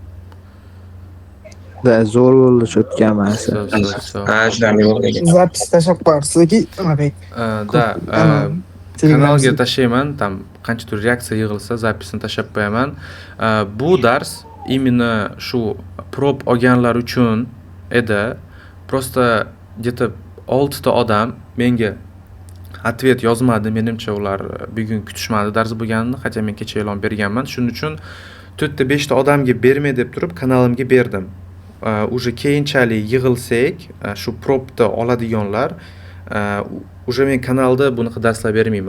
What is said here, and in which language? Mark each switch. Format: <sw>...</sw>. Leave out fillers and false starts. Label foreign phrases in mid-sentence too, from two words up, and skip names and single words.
<uz>Da zo'r bo'ldi o'tgan masa. Tushunarli bo'ldi. Zapis tashlab qo'yarsiz-ki, anaqa. Da, kanalga tashlayman, tam qanchadir reaksiya yig'ilsa, zapisini tashlab qo'yaman. Bu dars именно shu prop olganlar uchun edi.</uz> <ru>Просто где-то</ru> <uz>6 ta odam menga ответ yozmadi. Menimcha ular bugun kutishmadi dars bo'lganini, hatto men kecha e'lon berganman. Shuning uchun 4 ta 5 ta odamga bermay deb turib kanalimga berdim. Уже keyinchalik yig'ilsak, shu propni oladiganlar уже men kanalda bunaqa darslar bermayman.</uz>